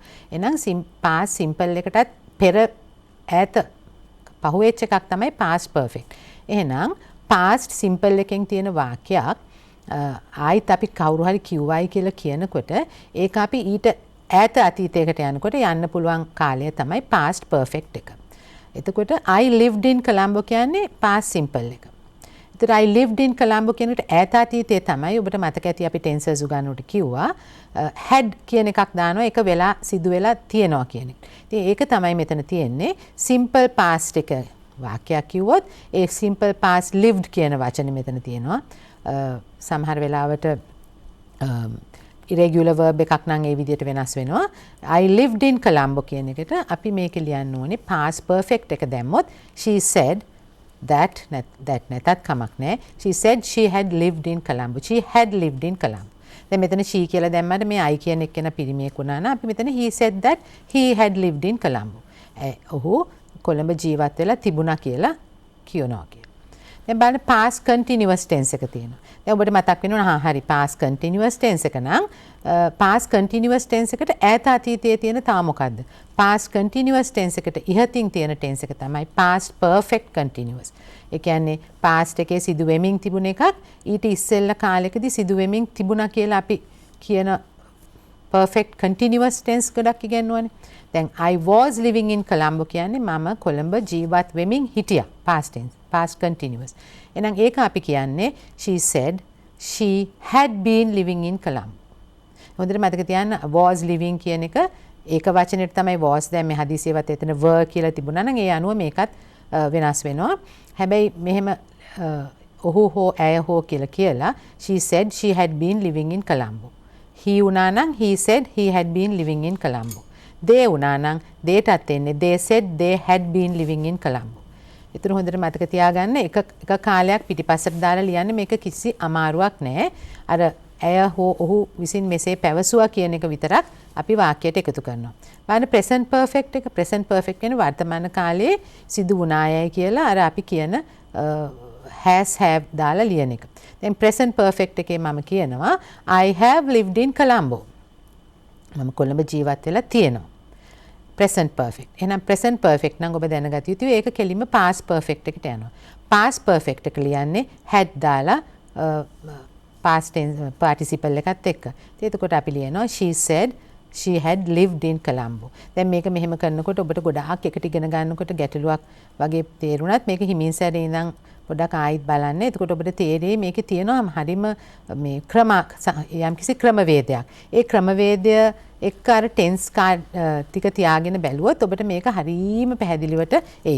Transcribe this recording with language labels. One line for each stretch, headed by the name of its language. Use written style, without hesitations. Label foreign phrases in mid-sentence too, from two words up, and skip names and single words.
Sinhala: එහෙනම්
English: past simple
Sinhala: එකටත් පෙර ඈත පහුවෙච්ච එකක් තමයි
English: past perfect.
Sinhala: එහෙනම්
English: past simple
Sinhala: එකෙන් තියෙන වාක්‍යයක් ආයිත් අපි කවුරු හරි කිව්වයි කියලා කියනකොට ඒක අපි ඊට ඈත අතීතයකට යනකොට යන්න පුළුවන් කාලය තමයි
English: past perfect
Sinhala: එක.
English: එතකොට I lived in Colombo කියන්නේ past simple එක.
Sinhala: එතකොට
English: I lived in Colombo
Sinhala: කියනකොට ඈත අතීතයේ තමයි ඔබට මතක ඇති අපි tenses උගන්වනකොට කිව්වා had කියන එකක් දානවා ඒක වෙලා සිදු වෙලා තියෙනවා කියන එක. ඉතින් ඒක තමයි මෙතන තියෙන්නේ
English: simple past
Sinhala: එක වාක්‍යයක් කිව්වොත් ඒ
English: simple past lived
Sinhala: කියන වචනේ මෙතන තියෙනවා. සමහර වෙලාවට
English: irregular verb
Sinhala: එකක් නම් ඒ විදිහට වෙනස් වෙනවා.
English: I lived in Colombo
Sinhala: කියන එකට අපි මේක ලියන්න ඕනේ
English: past perfect
Sinhala: එක දැම්මොත්
English: she said that
Sinhala: නැතත් කමක් නැහැ.
English: She said she had lived in Colombo. She had lived in Colombo.
Sinhala: දැන් මෙතන she කියලා දැම්මම මේ I කියන එක්කෙනා පිරිමියෙක් වුණා නම් අපි මෙතන
English: he said that he had lived in Colombo.
Sinhala: ඔහු කොළඹ ජීවත් වෙලා තිබුණා කියලා කියනවා කියලා. දැන් බලන්න
English: past continuous tense
Sinhala: එක තියෙනවා. දැන් ඔබට මතක් වෙනවා හරි
English: past continuous tense
Sinhala: එක නම්
English: past continuous tense
Sinhala: එකට ඈත අතීතයේ තියෙන තා මොකද්ද?
English: past continuous tense
Sinhala: එකට ඉහතින් තියෙන
English: tense
Sinhala: එක තමයි
English: past perfect continuous.
Sinhala: ඒ කියන්නේ past එකේ සිදු වෙමින් තිබුණ එකක් ඊට ඉස්සෙල්ලා කාලෙකදී සිදු වෙමින් තිබුණා කියලා අපි කියන
English: perfect continuous tense
Sinhala: ගොඩක් ඉගෙනුවානේ. දැන්
English: I was living in Colombo
Sinhala: කියන්නේ මම කොළඹ ජීවත් වෙමින් හිටියා
English: past tense. past continuous.
Sinhala: එහෙනම් ඒක අපි කියන්නේ
English: she said she had been living in Colombo.
Sinhala: හොඳට මතක තියාගන්න
English: was living
Sinhala: කියන එක ඒක වචනෙට තමයි was දැන් මේ හදිසියවත් එතන were කියලා තිබුණා නම් ඒ අනුව මේකත් වෙනස් වෙනවා. හැබැයි මෙහෙම ඔහු හෝ ඇය හෝ කියලා
English: she said she had been living in Colombo. he
Sinhala: වුණා නම්
English: he said he had been living in Colombo. they
Sinhala: වුණා නම් theyටත් එන්නේ
English: they said they had been living in Colombo.
Sinhala: ඒතර හොඳට මතක තියාගන්න එක කාලයක් පිටිපස්සට දාලා ලියන්න මේක කිසි අමාරුවක් නැහැ. අර ඇය හෝ ඔහු විසින් මෙසේ පැවසුවා කියන එක විතරක් අපි වාක්‍යයට එකතු කරනවා. බලන්න
English: present perfect
Sinhala: එක
English: present perfect
Sinhala: කියන්නේ වර්තමාන කාලයේ සිදු වුණායයි කියලා අර අපි කියන
English: has have
Sinhala: දාලා ලියන එක. දැන්
English: present perfect
Sinhala: එකේ මම කියනවා
English: I have lived in Colombo.
Sinhala: මම කොළඹ ජීවත් වෙලා තියෙනවා.
English: present perfect.
Sinhala: එහෙනම්
English: present perfect
Sinhala: නම් ඔබ දැනගත යුතුයි ඒක කෙලින්ම
English: past perfect
Sinhala: එකට යනවා.
English: past perfect
Sinhala: එක ලියන්නේ had දාලා
English: past tense participle
Sinhala: එකත් එක්ක. එතකොට අපි ලියනවා
English: she said she had lived in Colombo.
Sinhala: දැන් මේක මෙහෙම කරනකොට ඔබට ගොඩාක් එකට ඉගෙන ගන්නකොට ගැටලුවක් වගේ තේරුණත් මේක හිමින් සැරේ ඉඳන් පොඩක් ආයිත් බලන්න. එතකොට ඔබට තේරෙයි මේකේ තියෙනවා හරිම මේ යම්කිසි ක්‍රමවේදයක්. ඒ ක්‍රමවේදය එක්ක අර
English: tense card
Sinhala: ටික තියාගෙන බැලුවොත් ඔබට මේක හරීම පැහැදිලිවට එයි.